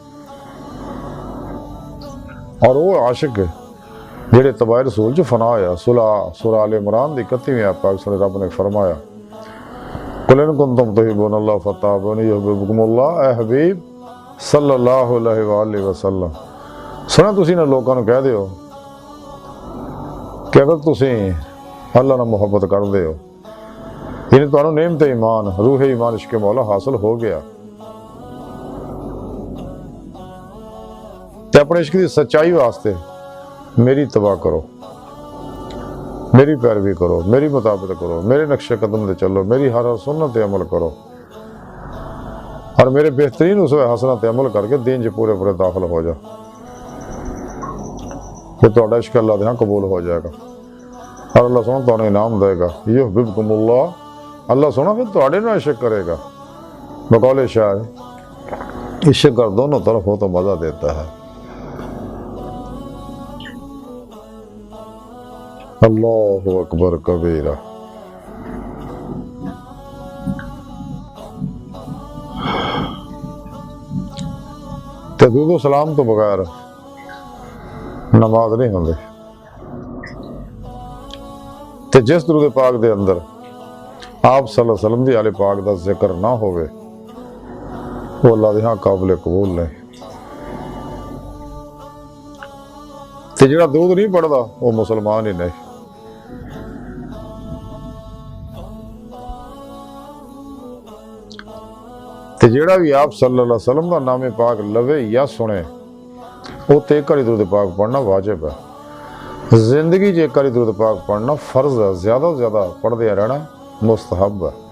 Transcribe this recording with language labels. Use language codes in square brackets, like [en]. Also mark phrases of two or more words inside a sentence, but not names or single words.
[pa] اور وہ عاشق جڑے تبع رسول جو فنا ہویا، سورہ آل عمران دی 31ویں آیت پاک سنے رب نے فرمایا [ar] قل ان کنتم تحبون اللہ فتابنی یحببکم اللہ، [pa] اے حبیب [ar] صلی اللہ علیہ وآلہ وسلم [pa] سنا تسی نے لوگاں نو کہہ دیو کہ اگر تسی اللہ نے محبت کر دے ہو، یعنی تو نعمت ایمان روح ایمان عشق مولا حاصل ہو گیا، تے اپنے عشق دی سچائی واسطے میری اتباع کرو، میری پیروی کرو، میری مطابقت کرو، میرے نقش قدم دے چلو، میری ہر سنت تے عمل کرو، اور میرے بہترین اسوہ حسنہ تے عمل کر کے دین جو پورے داخل ہو جا، تو تہاڈا عشق اللہ دے ہاں قبول ہو جائے گا، اور اللہ سونا تو انعام دے گا، [ar] یحببکم اللہ، [pa] اللہ سونا پھر تہاڈے نال عشق کرے گا، بقول شاعر [ur] عشق کر دونوں طرف ہو تو مزہ دیتا ہے۔ [ar] اللہ اکبر کبیرہ۔ [pa] درود و سلام تو بغیر نماز نہیں ہوندی، تے جس درود پاک دے اندر آپ [ar] صلی اللہ علیہ وسلم [pa] دی آل پاک دا ذکر نہ ہوئے وہ اللہ دے ہاں قابل قبول نہیں، تے جڑا درود نہیں پڑھدا وہ مسلمان ہی نہیں۔ تے جڑا بھی آپ [ar] صلی اللہ علیہ وسلم [pa] دا نام پاک لوے یا سنے وہ تے ایک کری درود پاک پڑھنا واجب ہے، زندگی جے کری درود پاک پڑھنا فرض ہے، زیادہ سے زیادہ پڑھ دیا رہنا مستحب ہے۔